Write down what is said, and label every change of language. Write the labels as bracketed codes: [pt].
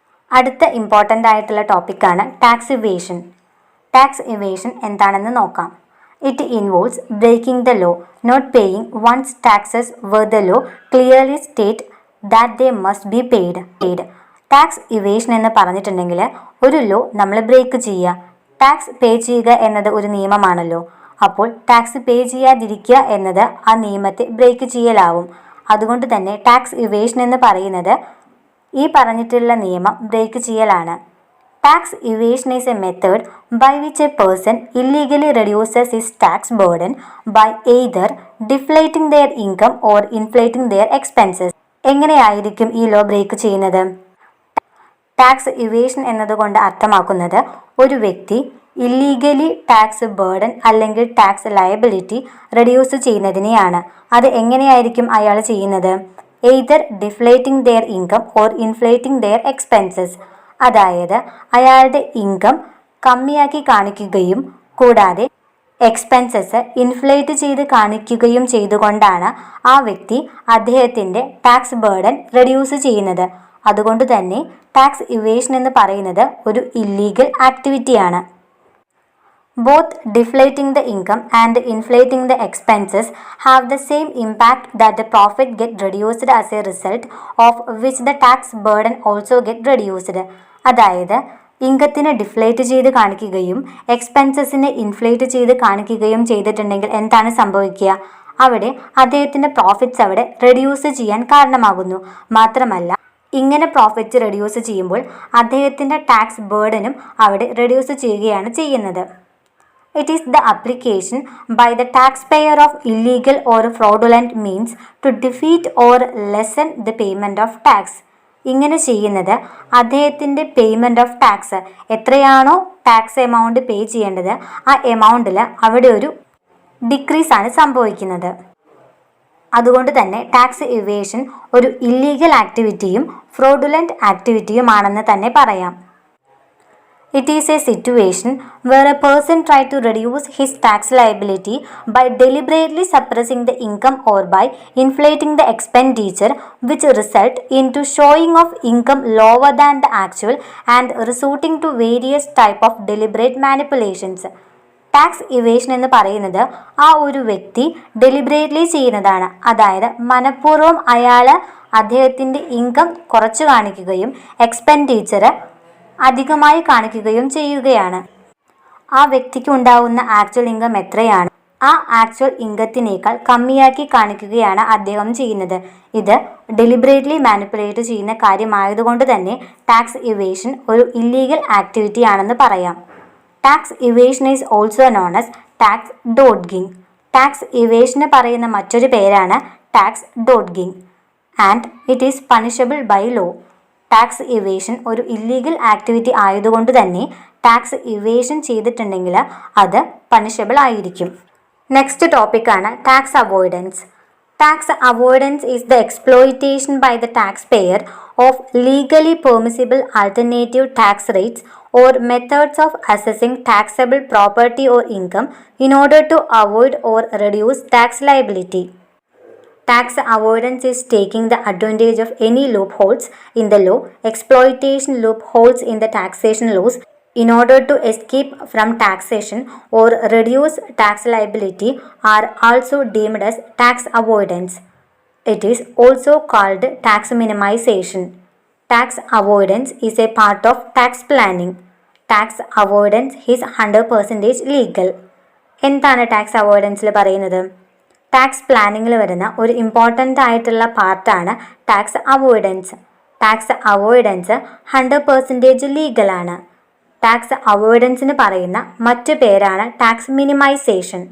[ml] അടുത്ത ഇമ്പോർട്ടൻ്റ് ആയിട്ടുള്ള ടോപ്പിക്കാണ് ടാക്സ് ഇവേഷൻ. ടാക്സ് ഇവേഷൻ എന്താണെന്ന് നോക്കാം. [en] It involves breaking the law, not paying one's taxes where the law clearly state that they must be paid. [ml] Tax evasion എന്ന് പറഞ്ഞിട്ടുണ്ടെങ്കിൽ ഒരു law നമ്മൾ ബ്രേക്ക് ചെയ്യുക. ടാക്സ് പേ ചെയ്യുക എന്നത് ഒരു നിയമമാണല്ലോ. അപ്പോൾ ടാക്സ് പേ ചെയ്യാതിരിക്കുക എന്നത് ആ നിയമത്തെ ബ്രേക്ക് ചെയ്യലാവും. അതുകൊണ്ട് തന്നെ ടാക്സ് ഇവേഷൻ എന്ന് പറയുന്നത് ഈ പറഞ്ഞിട്ടുള്ള നിയമം ബ്രേക്ക് ചെയ്യലാണ്. [en] Tax evasion is a method by which a person illegally reduces his tax burden by either deflating their income or inflating their expenses. [ml] എങ്ങനെയായിരിക്കും ഈ ലോ ബ്രേക്ക് ചെയ്യുന്നത്? ടാക്സ് ഇവേഷൻ എന്നതുകൊണ്ട് അർത്ഥമാക്കുന്നത് ഒരു വ്യക്തി ഇല്ലീഗലി ടാക്സ് ബേർഡൻ അല്ലെങ്കിൽ tax liability reduce ചെയ്യുന്നതിനെയാണ്. അത് എങ്ങനെയായിരിക്കും അയാൾ ചെയ്യുന്നത്? [en] Either deflating their income or inflating their expenses. [ml] അതായത് അയാളുടെ ഇൻകം കമ്മിയാക്കി കാണിക്കുകയും കൂടാതെ എക്സ്പെൻസസ് ഇൻഫ്ലേറ്റ് ചെയ്ത് കാണിക്കുകയും ചെയ്തുകൊണ്ടാണ് ആ വ്യക്തി അദ്ദേഹത്തിൻ്റെ ടാക്സ് ബേർഡൻ റെഡ്യൂസ് ചെയ്യുന്നത്. അതുകൊണ്ട് തന്നെ ടാക്സ് ഇവേഷൻ എന്ന് പറയുന്നത് ഒരു illegal ആക്ടിവിറ്റിയാണ്. [en] Both deflating the income and inflating the expenses have the same impact that the profit get reduced as a result of which the tax burden also get reduced. [ml] അതായത് ഇൻകത്തിനെ deflate ചെയ്ത് കാണിക്കുകയും എക്സ്പെൻസസിനെ inflate ചെയ്ത് കാണിക്കുകയും ചെയ്തിട്ടുണ്ടെങ്കിൽ എന്താണ് സംഭവിക്കുക? അവിടെ അദ്ദേഹത്തിൻ്റെ പ്രോഫിറ്റ്സ് അവിടെ റെഡ്യൂസ് ചെയ്യാൻ കാരണമാകുന്നു. മാത്രമല്ല ഇങ്ങനെ പ്രോഫിറ്റ്സ് റെഡ്യൂസ് ചെയ്യുമ്പോൾ അദ്ദേഹത്തിൻ്റെ ടാക്സ് ബേർഡനും അവിടെ റെഡ്യൂസ് ചെയ്യുകയാണ് ചെയ്യുന്നത്. [en] It is the application by the taxpayer of illegal or fraudulent means to defeat or lessen the payment of tax. [ml] ഇങ്ങനെ ചെയ്യുന്നത് അദ്ദേഹത്തിൻ്റെ പേയ്മെൻറ്റ് ഓഫ് ടാക്സ് എത്രയാണോ ടാക്സ് എമൗണ്ട് പേ ചെയ്യേണ്ടത് ആ എമൗണ്ടിൽ അവിടെ ഒരു ഡിക്രീസ് ആണ് സംഭവിക്കുന്നത്. അതുകൊണ്ട് തന്നെ ടാക്സ് ഇവേഷൻ ഒരു ഇല്ലീഗൽ ആക്ടിവിറ്റിയും ഫ്രോഡുലൻറ്റ് ആക്ടിവിറ്റിയുമാണെന്ന് തന്നെ പറയാം. [en] It is a situation where a person tries to reduce his tax liability by deliberately suppressing the income or by inflating the expenditure, which result into showing of income lower than the actual and resorting to various type of deliberate manipulations. [ml] Tax evasion എന്ന് പറയുന്നത് ആ ഒരു വ്യക്തി deliberately ചെയ്യുന്നതാണ്. അതായത് മനഃപൂർവ്വം അദ്ദേഹത്തിൻ്റെ income കുറച്ച് കാണിക്കുകയും എക്സ്പെൻഡിച്ചർ അധികമായി കാണിക്കുകയും ചെയ്യുകയാണ്. ആ വ്യക്തിക്ക് ഉണ്ടാവുന്ന ആക്ച്വൽ ഇൻകം എത്രയാണ് ആ ആക്ച്വൽ ഇൻകത്തിനേക്കാൾ കമ്മിയാക്കി കാണിക്കുകയാണ് അദ്ദേഹം ചെയ്യുന്നത്. ഇത് ഡെലിബറേറ്റ്ലി മാനിപ്പുലേറ്റ് ചെയ്യുന്ന കാര്യമായതുകൊണ്ട് തന്നെ ടാക്സ് ഇവേഷൻ ഒരു ഇല്ലീഗൽ ആക്ടിവിറ്റി ആണെന്ന് പറയാം. [en] Tax evasion is also known as tax dodging. Tax ഇവേഷന് [ml] പറയുന്ന മറ്റൊരു പേരാണ് [en] Tax dodging and it is punishable by law. [ml] Tax evasion ഒരു ഇല്ലീഗൽ ആക്ടിവിറ്റി ആയതുകൊണ്ട് തന്നെ ടാക്സ് ഇവേഷൻ ചെയ്തിട്ടുണ്ടെങ്കിൽ അത് പണിഷബിൾ ആയിരിക്കും. നെക്സ്റ്റ് ടോപ്പിക്കാണ് tax avoidance. [en] Tax avoidance is the exploitation by the taxpayer of legally permissible alternative tax rates or methods of assessing taxable property or income in order to avoid or reduce tax liability. Tax avoidance is taking the advantage of any loopholes in the law. Exploitation loopholes in the taxation laws in order to escape from taxation or reduce tax liability are also deemed as tax avoidance. It is also called tax minimization. Tax avoidance is a part of tax planning. Tax avoidance is 100% legal. [ml] എന്താണ് tax അവോയ്ഡൻസിൽ പറയുന്നത്? Tax പ്ലാനിങ്ങിൽ വരുന്ന ഒരു important ആയിട്ടുള്ള പാർട്ടാണ് tax avoidance. Tax avoidance 100% ലീഗലാണ്. Tax അവോയ്ഡൻസിന് പറയുന്ന മറ്റു പേരാണ് tax minimisation.